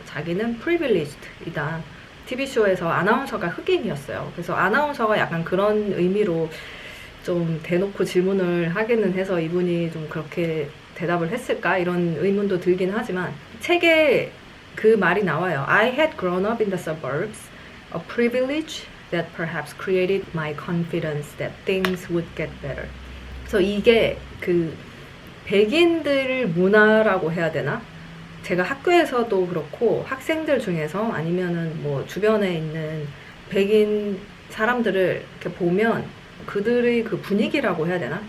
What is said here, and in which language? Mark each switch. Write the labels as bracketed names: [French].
[Korean] 자기는 프리빌리지드이다. TV쇼에서 아나운서가 흑인이었어요. 그래서 아나운서가 약간 그런 의미로 좀 대놓고 질문을 하기는 해서 이분이 좀 그렇게 대답을 했을까? 이런 의문도 들긴 하지만 책에 그 말이 나와요. [English] I had grown up in the suburbs, a privilege that perhaps created my confidence that things would get better. [Korean] 그래서 이게 그 백인들 문화라고 해야 되나? 제가 학교에서도 그렇고 학생들 중에서 아니면은 뭐 주변에 있는 백인 사람들을 이렇게 보면 그들의 그 분위기라고 해야 되나?